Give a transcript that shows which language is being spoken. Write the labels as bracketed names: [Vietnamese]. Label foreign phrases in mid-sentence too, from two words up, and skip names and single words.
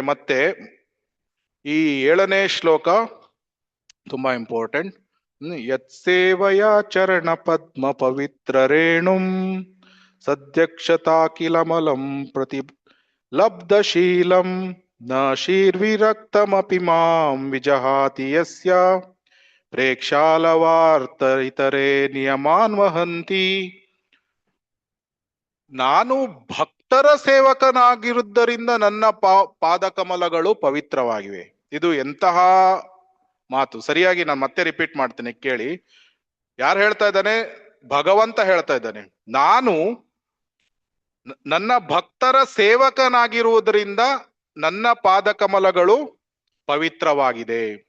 [Kannada] ಮತ್ತೆ ಈ 7ನೇ ಶ್ಲೋಕ ತುಂಬಾ ಇಂಪಾರ್ಟೆಂಟ್. [Sanskrit] ಯತ್ಸೇವಯ ಚರಣ ಪದ್ಮ ಪವಿತ್ರ ರೇಣುಂ ಸದ್ಯಕ್ಷತಾಕಿಲಮಲಂ ಪ್ರತಿ ಲಬ್ಧಶೀಲಂ ನ ಶೀರ್ವಿರಕ್ತಮಪಿ ಮಾಂ ವಿಜಹಾತಿ ಯಸ್ಯ ಪ್ರೇಕ್ಷಾಲವಾರ್ತರಿತರೆ ನಿಯಮಾನ್ ವಹಂತಿ. [Kannada] ನಾನು ಭಕ್ತರ ಸೇವಕನಾಗಿರುವುದರಿಂದ ನನ್ನ ಪಾದಕಮಲಗಳು ಪವಿತ್ರವಾಗಿವೆ. ಇದು ಎಂತಹ ಮಾತು! ಸರಿಯಾಗಿ ನಾನು ಮತ್ತೆ ರಿಪೀಟ್ ಮಾಡ್ತೇನೆ, ಕೇಳಿ. ಯಾರು ಹೇಳ್ತಾ ಇದ್ದಾನೆ? ಭಗವಂತ ಹೇಳ್ತಾ ಇದ್ದಾನೆ, ನಾನು ನನ್ನ ಭಕ್ತರ ಸೇವಕನಾಗಿರುವುದರಿಂದ ನನ್ನ ಪಾದಕಮಲಗಳು ಪವಿತ್ರವಾಗಿದೆ.